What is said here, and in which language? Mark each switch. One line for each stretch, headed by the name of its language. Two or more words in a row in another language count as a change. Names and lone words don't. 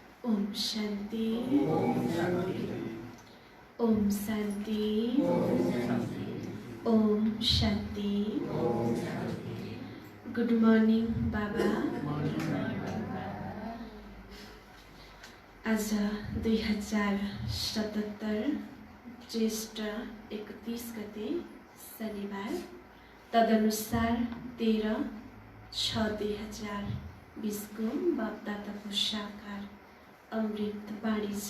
Nepali: ओम शांति। ओम शांति। ओम शांति।
English: good morning
Nepali: बाबा। आज 2077 ज्येष्ठ 31 गते शनिबार, तदनुसार 13/6/2020 को बापदादाको साकार अमृत बाणी छ।